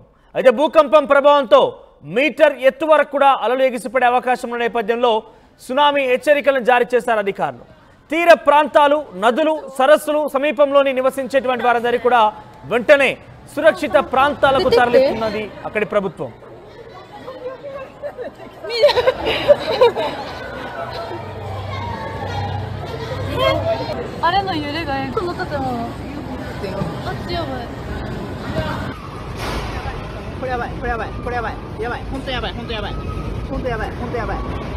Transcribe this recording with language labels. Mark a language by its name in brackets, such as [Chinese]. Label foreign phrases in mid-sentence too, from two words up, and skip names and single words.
[Telugu] అయితే భూకంపం ప్రభావంతో మీటర్ ఎత్తు వరకు కూడా అలలు ఎగిసిపడే అవకాశం ఉన్న నేపథ్యంలో సునామీ హెచ్చరికలను జారీ చేశారు అధికారులు. తీర ప్రాంతాలు, నదులు, సరస్సులు సమీపంలోని నివసించేటువంటి వారందరికీ కూడా వెంటనే సురక్షిత ప్రాంతాలకు తరలిస్తున్నది అక్కడి ప్రభుత్వం. [Japanese] これやばい、これやばい、これやばい、やばい、本当やばい、本当やばい、本当やばい、本当やばい。